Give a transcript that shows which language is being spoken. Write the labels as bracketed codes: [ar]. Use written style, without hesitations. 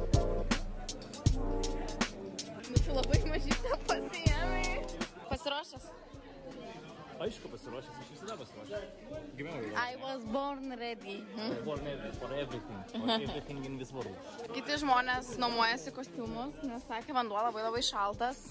[lt] Tu labai mažytę pasiėmai. Pasiruošęs? Aišku, pasiruošęs, aš visada pasiruošęs. Gimiau jau. [en] I was born ready. Born ready for everything. For everything in this world. [lt] Kiti žmonės nuomojasi kostiumus, nes sakė, vanduo labai šaltas.